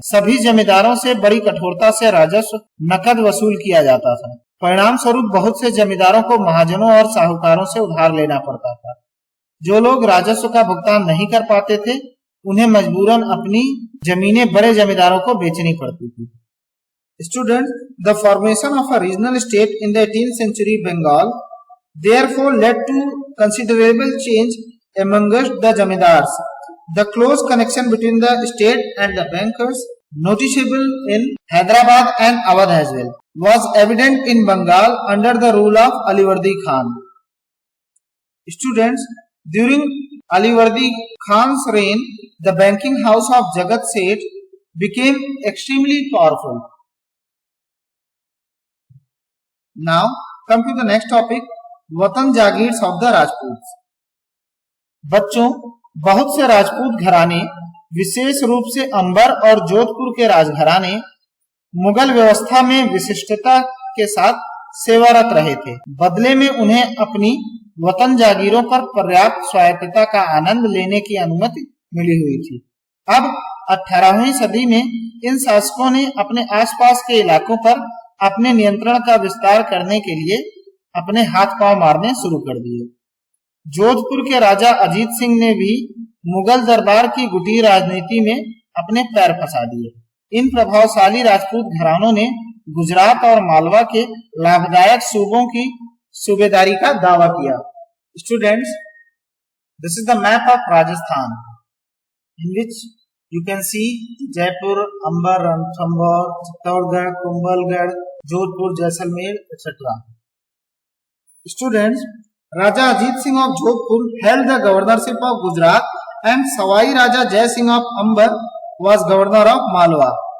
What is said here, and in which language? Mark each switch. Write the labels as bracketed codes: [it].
[hi] सभी जमींदारों से बड़ी कठोरता से राजस्व नकद वसूल किया जाता था। परिणाम स्वरूप बहुत से जमींदारों को महाजनों और साहूकारों से उधार लेना पड़ता था। जो लोग राजस्व का भुगतान नहीं कर पाते थे, उन्हें मजबूरन अपनी जमीनें बड़े जमींदारों को बेचनी पड़ती थी। [en] Students, the formation of a regional state in the 18th century Bengal therefore led to considerable change amongst the zamindars. The close connection between the state and the bankers, noticeable in Hyderabad and Awadh as well, was evident in Bengal under the rule of Alivardi Khan. Students, during Alivardi Khan's reign, the banking house of Jagat Seth became extremely powerful. Now come to the next topic, watan jagirs of the Rajput. [hi] बच्चों, बहुत से राजपूत घराने, विशेष रूप से अंबर और जोधपुर के राजघराने, मुगल व्यवस्था में विशिष्टता के साथ सेवारत रहे थे। बदले में उन्हें अपनी वतन जागीरों पर पर्याप्त स्वायत्तता का आनंद लेने की अनुमति मिली हुई थी। अब 18वीं सदी में इन शासकों ने अपने आसपास के इलाकों पर अपने नियंत्रण का विस्तार करने के लिए अपने हाथ पांव मारने शुरू कर दिए। जोधपुर के राजा अजीत सिंह ने भी मुगल दरबार की गुटी राजनीति में अपने पैर फंसा दिए। इन प्रभावशाली राजपूत घरानों ने गुजरात और मालवा के लाभदायक सूबों की सूबेदारी का दावा किया। [en] Students, this is the map of Rajasthan in which you can see Jaipur, Amber, Ranthambore, Chittorgarh, Kumbhalgarh, Jodhpur, Jaisalmer, etc. Students, Raja Ajit Singh of Jodhpur held the governorship of Gujarat and Sawai Raja Jai Singh of Amber was governor of Malwa.